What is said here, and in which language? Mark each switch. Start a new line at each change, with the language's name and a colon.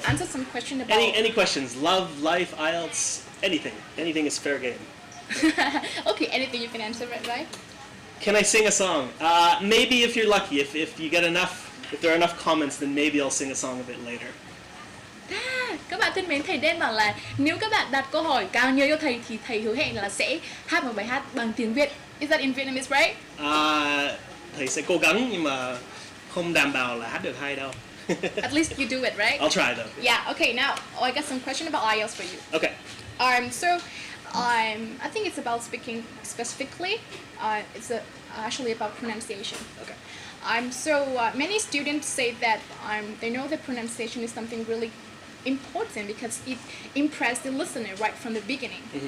English: answer some question about Any questions? Love, life, IELTS, anything. Anything is fair game. Okay, anything you can answer, right? Can I sing a song? Maybe if you're lucky. If you get enough, if there are enough comments, then maybe I'll sing a song a bit later.
Vietnamese: Các bạn thân mến, thầy Dan bảo là nếu các bạn đặt câu hỏi càng nhiều cho thầy thì thầy hứa hẹn là sẽ hát một bài hát bằng tiếng Việt.
English: Is that in Vietnamese, right?
Vietnamese: Thầy sẽ cố gắng, nhưng mà không đảm bảo là hát được hay đâu.
English: At least you do it, right? I'll try though. Yeah. Okay. Now I got some question about IELTS for you. Okay. So I think it's about speaking specifically. Actually about pronunciation. Okay. Many students say that they know that pronunciation is something really important because it impressed the listener right from the beginning.